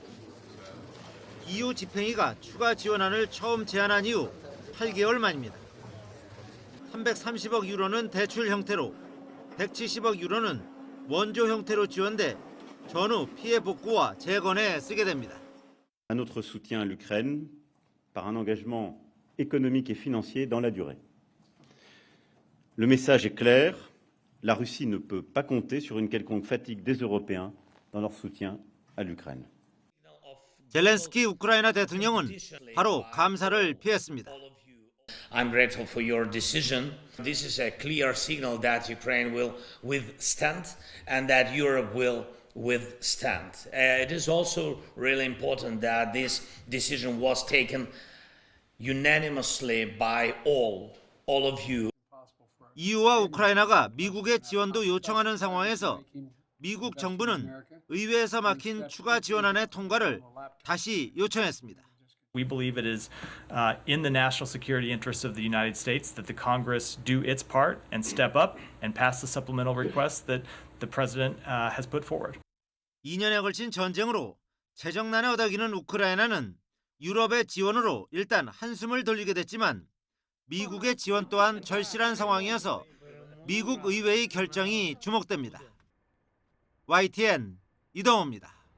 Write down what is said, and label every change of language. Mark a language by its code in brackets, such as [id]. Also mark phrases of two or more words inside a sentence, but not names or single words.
[ko] EU 집행위가 추가 지원안을 처음 제안한 이후 8개월 만입니다. 330억 유로는 대출 형태로, 170억 유로는 원조 형태로 지원돼 전후 피해 복구와 재건에 쓰게 됩니다. [fr] Un autre soutien à l'Ukraine par un engagement économique et financier dans la durée. Le message est clair, la Russie ne peut pas compter sur une quelconque fatigue des Européens dans leur soutien à l'Ukraine. [ko] 젤렌스키 우크라이나 대통령은 바로 감사를 피했습니다. [en] I'm grateful for your decision. This is a clear signal that Ukraine will withstand and that Europe will withstand. It is also really important that this decision was taken unanimously by all of you. [ko] EU와 우크라이나가 미국의 지원도 요청하는 상황에서 미국 정부는 의회에서 막힌 추가 지원안의 통과를 다시 요청했습니다. [en] We believe it is in the national security interests of the United States that the Congress do its part and step up and pass the supplemental request that the President has put forward. [ko] 2년에 걸친 전쟁으로 재정난에 어다기는 우크라이나는 유럽의 지원으로 일단 한숨을 돌리게 됐지만 미국의 지원 또한 절실한 상황이어서 미국 의회의 결정이 주목됩니다. YTN 이동호입니다.